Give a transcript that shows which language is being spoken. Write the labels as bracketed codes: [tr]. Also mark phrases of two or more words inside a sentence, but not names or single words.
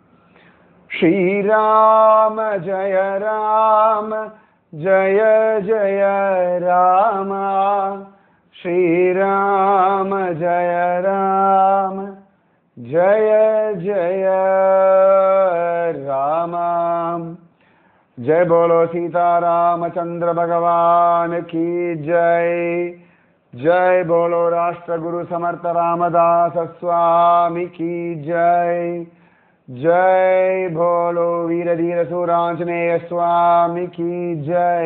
[sa] श्रीराम जय राम जय जय राम श्रीराम जय राम जय जय राम. [hi] जय बोलो सीतारामचंद्र भगवान की जय. जय बोलो राष्ट्र गुरु समर्थ रामदास स्वामी की जय. जय बोलो वीर धीर सूरांजनेय स्वामी की जय.